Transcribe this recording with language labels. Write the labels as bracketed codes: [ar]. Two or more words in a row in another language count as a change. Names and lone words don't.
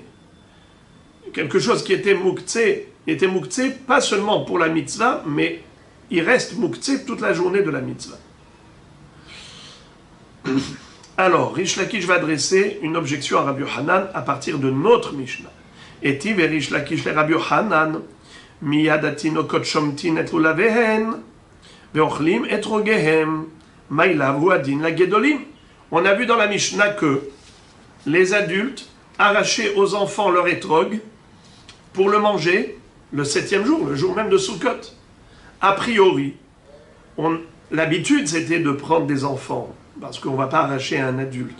[fr] Quelque chose qui était muktse pas seulement pour la mitzvah, mais il reste muktse toute la journée de la mitzvah. Alors, Rish Lakish va adresser une objection à Rabbi Hanan à partir de notre Mishnah. [he] איתיב את ריש לקיש לרבי חנן מיד התינוקות שומטין את לולביהן ואוכלים את אתרוגיהם מאי לאו אדין לגדולים. [fr] On a vu dans la Mishnah que les adultes arrachaient aux enfants leur etrog pour le manger le 7e jour, le jour même de Sukkot. A priori, l'habitude c'était de prendre des enfants, parce qu'on ne va pas arracher à un adulte.